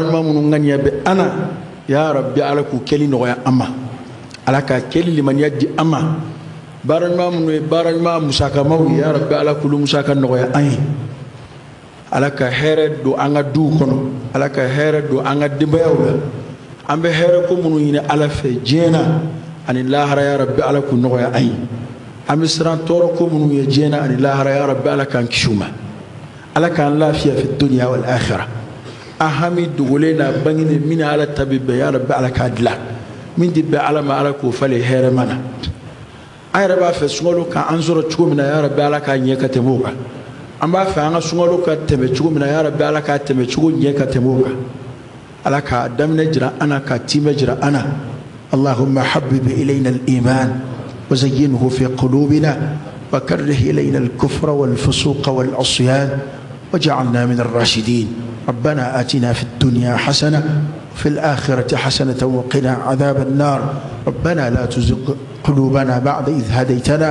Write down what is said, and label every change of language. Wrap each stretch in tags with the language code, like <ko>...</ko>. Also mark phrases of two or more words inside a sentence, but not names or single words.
<bm>ɲuman minnu ŋaniya bɛ an na</bm> <ar>يا ربي</ar> <bm>ala k'u kɛli nɔgɔya an ma ala k'a kɛli limaniya di an ma baara ɲuman minnu ye baara ɲuman musakamaw ye</bm> <ar>يا ربي</ar> <bm>ala k'olu musaka nɔgɔya an ye ala ka hɛrɛ don an ka duw kɔnɔ ala ka hɛrɛ don an ka denbayaw la an bɛ hɛrɛ ko minnu ɲini ala fɛ diɲɛ na ani lahara</bm> <ar>يا ربي</ar> <bm>ala k'u nɔgɔya an ye an bɛ siran tɔɔrɔ ko minnu ye diɲɛ na ani lahara</bm> <ar>يا ربي</ar> <bm>ala k'an kisi u ma ala k'an lafiya</bm> <ar>في الدنيا والآخرة</ar> <bm>an hami dogolen na bangenen min ala ta bɛ bɛn</bm> <ar>يا ربي</ar> <bm>ala k'a dilan min tɛ bɛn ala ma ala k'o falen hɛrɛ ma na an yɛrɛ b'a fɛ sunkalo ka an sɔrɔ cogo min na</bm> <ar>يا ربي</ar> <bm>ala k'a ɲɛ ka tɛmɛ o kan an b'a fɛ an ka sunkalo ka tɛmɛ cogo min na</bm> <ar>يا ربي</ar> <bm>ala k'a tɛmɛ cogo ɲɛ ka tɛmɛ o kan ala k'a daminɛ jira an na k'a timɛ jira an</bm> <ar>na اللهم حبب إلينا الإيمان وزينه في قلوبنا وكره إلينا الكفر والفسوق والعصيان واجعلنا من الراشدين ربنا آتنا في الدنيا حسنة وفي الآخرة حسنة وقنا عذاب النار ربنا لا تزغ قلوبنا بعد إذ هديتنا</ar>